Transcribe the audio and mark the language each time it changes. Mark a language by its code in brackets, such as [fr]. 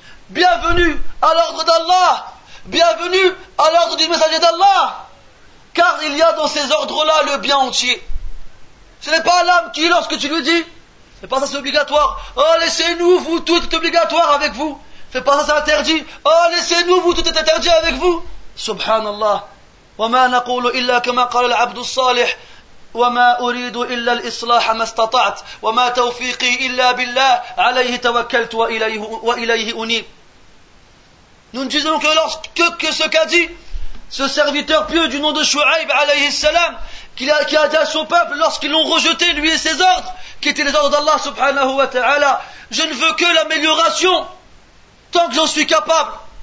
[fr] Bienvenue à l'ordre d'Allah, bienvenue à l'ordre du messager d'Allah, car il y a dans ces ordres-là le bien entier. Ce n'est pas l'âme qui, lorsque tu lui dis, c'est pas ça, c'est obligatoire, oh laissez-nous, vous, tout est obligatoire avec vous, c'est pas ça, c'est interdit, oh laissez-nous, vous, tout est interdit avec vous. Subhanallah. [ar] وما نقول إلا كما قال العبد الصالح وما أريد إلا الإصلاح ما استطعت وما توفيقي إلا بالله عليه توكلت وإليه أنيب. [fr] Nous ne disons que ce qu'a dit ce serviteur pieux du nom de Shu'aib alayhi salam, qui a dit à son peuple lorsqu'ils l'ont rejeté, lui et ses ordres, qui étaient les ordres d'Allah subhanahu wa ta'ala: je ne veux que l'amélioration tant que j'en suis capable.